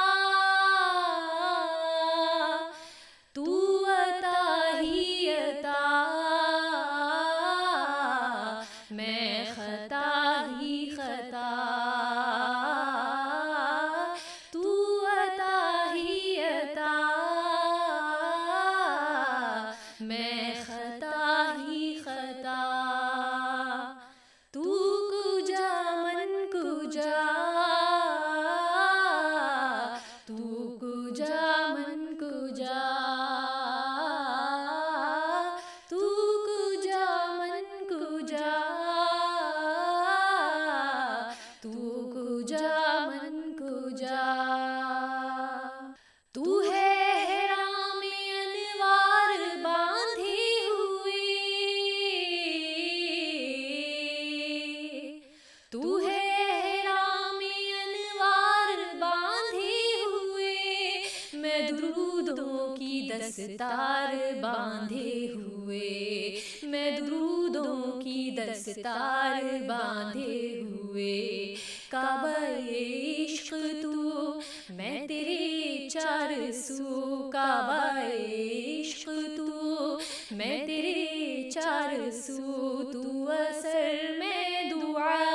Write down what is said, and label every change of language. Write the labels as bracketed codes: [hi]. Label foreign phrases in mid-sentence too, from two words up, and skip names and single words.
[ur] تو عطا ہی عطا، میں خطا ہی خطا، تو عطا ہی عطا، میں خطا ہی خطا، [fa] تو کجا من کجا، تو کجا من کجا، تو کجا من کجا، تو کجا من کجا، [ur] تو ہے حرام انوار باندھے ہوئے، تو ہے حرام انوار باندھے ہوئے، میں درودوں کی دستار باندھے ہوئے، میں درودوں کی دستار باندھے ہوئے، کعبہ عشق تو میں تیرے چار سو، کعبہ عشق تو میں تیرے چار سو، تو اثر میں دعا،